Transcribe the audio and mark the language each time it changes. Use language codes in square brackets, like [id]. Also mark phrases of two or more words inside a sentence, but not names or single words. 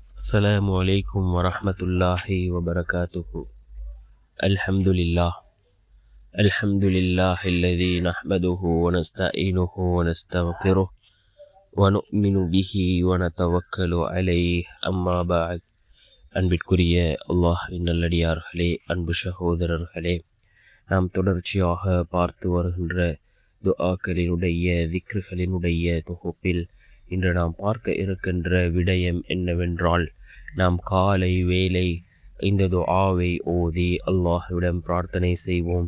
[ar] السلام عليكم ورحمة الله وبركاته. الحمد لله الذي نحمده ونستعينه ونستغفره ونؤمن به ونتوكل عليه. أما بعد. [ta] அன்பிற்குரிய அல்லாஹ்வின் நல்லடியார்களே, அன்பு சகோதரர்களே, நாம் தொடர்ச்சியாக பார்த்து வருகின்ற துஆக்களினுடைய திக்ருகளினுடைய தொகுப்பில் இன்று நாம் பார்க்க இருக்கின்ற விடயம் என்னவென்றால், நாம் காலை வேளை இந்த துஆவை ஓதி அல்லாஹ்விடம் பிரார்த்தனை செய்வோம்.